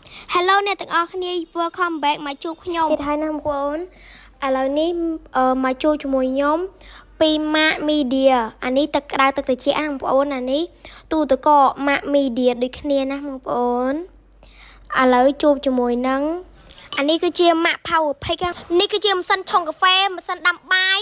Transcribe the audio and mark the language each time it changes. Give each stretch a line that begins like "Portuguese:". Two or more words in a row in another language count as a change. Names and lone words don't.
Khmer: Hello អ្នកទាំងអស់គ្នា
English: welcome back
Khmer: មកជួបខ្ញុំទៀតហើយណាបងប្អូនឥឡូវនេះមកជួបជាមួយខ្ញុំពី Mac Media អានេះទឹកក្តៅទឹកត្រជាក់ណាបងប្អូនអានេះទូទឹកកក Mac Media ដូចគ្នាណាបងប្អូនឥឡូវជួបជាមួយនឹងអានេះគឺជា Mac Power Pick នេះគឺជាម៉ាស៊ីនឆុងកាហ្វេម៉ាស៊ីនដាំបាយ